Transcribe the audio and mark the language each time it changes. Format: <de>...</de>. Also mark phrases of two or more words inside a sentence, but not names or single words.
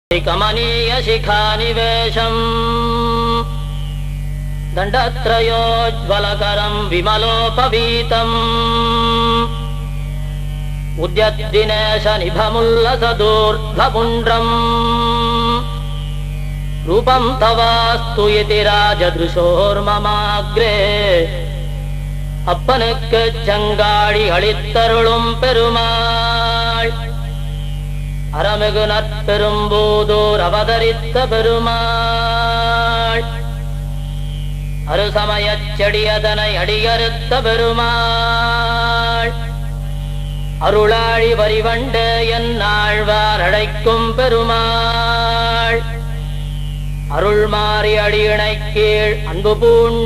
<sa>कमनीय शिखानिवेशम् दण्डत्रयोज्ज्वलकरम् विमलोपवीतम् उद्यद्दिनेशनिभमुल्लसदूर्ध्वपुण्ड्रम् रूपम् तवास्तु इति राजदृशोर्ममाग्रे</sa> <ta>அப்பனுக்கு செங்காடி அளித்தருளும் பெருமாள் அரமிகு நற்பெரும்பூதூர் அவதரித்த பெருமாள் அருசமயச் செடியதனை அடியறுத்த பெருமாள் அருளாழி வரிவண்டு என்னாழ்வார் அழைக்கும் பெருமாள் அருள் மாறி அடியினை கீழ் அன்பு பூண்ட</ta>